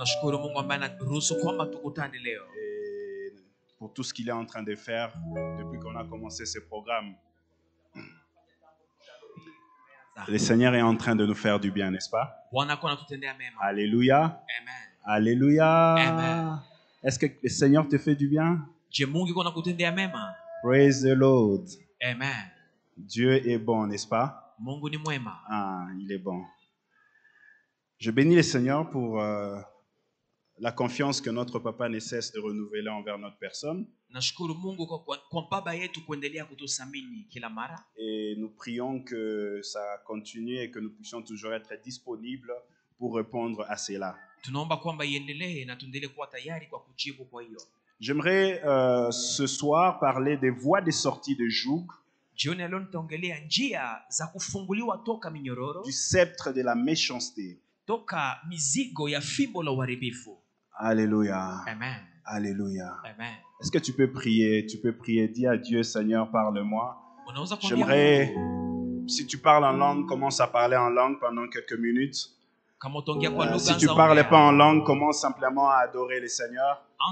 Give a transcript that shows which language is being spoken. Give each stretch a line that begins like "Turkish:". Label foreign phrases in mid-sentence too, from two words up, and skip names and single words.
French: Et pour tout ce qu'il est en train de faire depuis qu'on a commencé ce programme. Le Seigneur est en train de nous faire du bien, n'est-ce pas? Alléluia. Amen. Alléluia. Amen. Est-ce que le Seigneur te fait du bien?
English: Praise the Lord.
French: Amen. Dieu est bon, n'est-ce pas?
Swahili: Mungu ni mwema.
French: Ah, il est bon. Je bénis le Seigneur pour la confiance que notre papa ne cesse de renouveler envers notre personne.
Swahili: Nashukuru Mungu kwa baba yetu kuendelea kutusamini kila mara.
French: Et nous prions que ça continue et que nous puissions toujours être disponibles pour répondre à cela.
Swahili: Tunaomba kwamba iendelee na tuendelee kuwa tayari kwa kujibu kwa hiyo.
French: J'aimerais ce soir parler des voies de sortie de joug.
Swahili: Jioni leo nitaongelea njia za kufunguliwa toka minyororo,
French: du sceptre de la méchanceté.
Swahili: Toka mizigo ya fimbo la uharibifu.
French: Alléluia. Amen. Alléluia. Amen. Est-ce que tu peux prier? Tu peux prier. Dis à Dieu, Seigneur, parle-moi. J'aimerais, si tu parles en langue, commence à parler en langue pendant quelques minutes. Si tu ne parles pas en langue, commence simplement à adorer le Seigneur.